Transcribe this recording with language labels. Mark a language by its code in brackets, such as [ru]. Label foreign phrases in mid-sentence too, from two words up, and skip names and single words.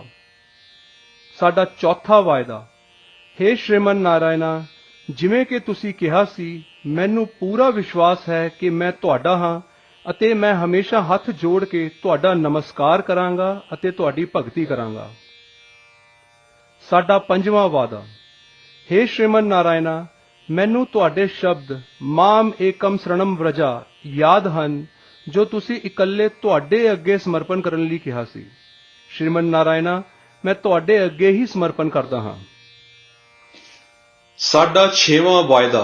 [pa] ਸਾਡਾ ਚੌਥਾ ਵਾਅਦਾ, ਹੇ ਸ਼੍ਰੀਮਨ ਨਾਰਾਇਣ, ਜਿਵੇਂ ਕਿ ਤੁਸੀਂ ਕਿਹਾ ਸੀ ਮੈਨੂੰ ਪੂਰਾ ਵਿਸ਼ਵਾਸ ਹੈ ਕਿ ਮੈਂ ਤੁਹਾਡਾ ਹਾਂ ਅਤੇ ਮੈਂ ਹਮੇਸ਼ਾ ਹੱਥ ਜੋੜ ਕੇ ਤੁਹਾਡਾ ਨਮਸਕਾਰ ਕਰਾਂਗਾ ਅਤੇ ਤੁਹਾਡੀ ਭਗਤੀ ਕਰਾਂਗਾ। ਸਾਡਾ ਪੰਜਵਾਂ ਵਾਅਦਾ, हे श्रीमन नारायणा, ਮੈਨੂੰ ਤੁਹਾਡੇ ਸ਼ਬਦ [sa] माम् एकं शरणं व्रज [pa] ਯਾਦ ਹਨ ਜੋ ਤੁਸੀਂ ਇਕੱਲੇ ਤੁਹਾਡੇ ਅੱਗੇ ਸਮਰਪਣ ਕਰਨ ਲਈ ਕਿਹਾ ਸੀ। ਸ਼੍ਰੀਮਨ ਨਾਰਾਇਣਾ, ਮੈਂ ਤੁਹਾਡੇ ਅੱਗੇ ਹੀ ਸਮਰਪਣ ਕਰਦਾ ਹਾਂ। ਸਾਡਾ 6ਵਾਂ ਵਾਅਦਾ।